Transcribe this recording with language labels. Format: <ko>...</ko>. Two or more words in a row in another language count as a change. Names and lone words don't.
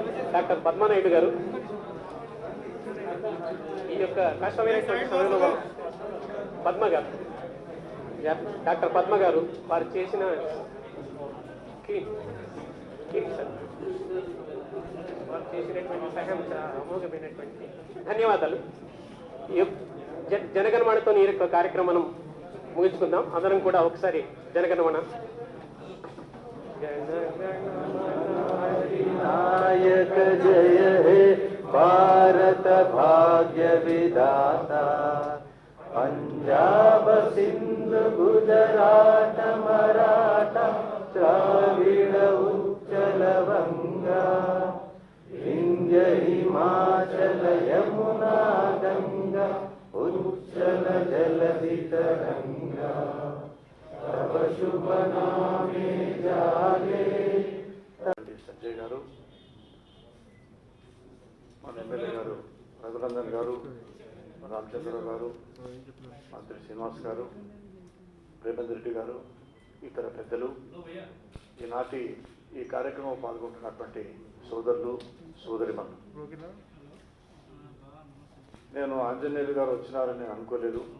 <te>డాక్టర్ పద్మానాయుడు గారు ఈ యొక్క కష్టమైనటువంటి సమయంలో పద్మ గారు, డాక్టర్ పద్మ గారు వారు చేసిన వారు చేసినటువంటి సహాయం అమోఘమైనటువంటి ధన్యవాదాలు. జనగణమనతో ఈ యొక్క కార్యక్రమం ముగించుకుందాం. అందరం కూడా ఒకసారి జనగణమన.</te> <bn>নায়ক জয় হে ভারত ভাগ্য বিধাতা, পঞ্জাব সিন্ধ গুজরাত মরাঠা দ্রাবিড় উচ্চল বঙ্গা, বিন্ধ্য হিমাচল যমুনা গঙ্গা উচ্চল জলধি তরঙ্গা, তব শুভ নামে জাগে.</bn> <te>సంజయ్ గారు, మన ఎమ్మెల్యే గారు రఘునందన్ గారు, రామచంద్రరావు గారు, మంత్రి శ్రీనివాస్ గారు, ప్రేమేందర్ రెడ్డి గారు, ఇతర పెద్దలు, ఈనాటి ఈ కార్యక్రమం పాల్గొంటున్నటువంటి సోదరులు సోదరిమణులు, నేను ఆంజనేయులు గారు వచ్చినారని అనుకోలేదు.</te>